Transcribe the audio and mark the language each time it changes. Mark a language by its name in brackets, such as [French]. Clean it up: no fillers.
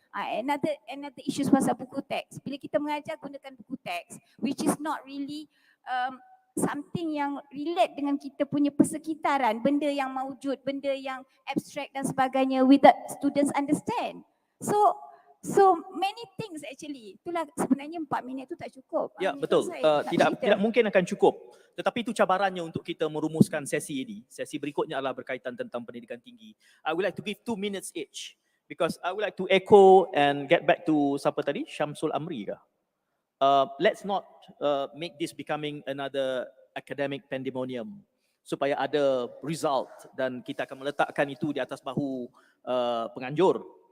[English] Another issue [Malay] pasal buku teks. Bila kita mengajar gunakan buku teks, [English] which is not really something [Malay] yang [English] relate [Malay] dengan kita punya persekitaran, benda yang maujud, benda yang abstract dan sebagainya, [English] without students understand. So many things actually. [Malay] Itulah sebenarnya 4 minit tu tak cukup. Ya, betul. Tidak mungkin akan cukup. Tetapi itu cabarannya untuk kita merumuskan sesi ini. Sesi berikutnya adalah berkaitan tentang pendidikan tinggi. [English] I would like to give 2 minutes each because I would like to echo and get back to [Malay] siapa tadi? Syamsul Amri kah? [English] Let's not make this becoming another academic pandemonium [Malay] supaya ada [English] result [Malay] dan kita akan meletakkan itu di atas bahu penganjur.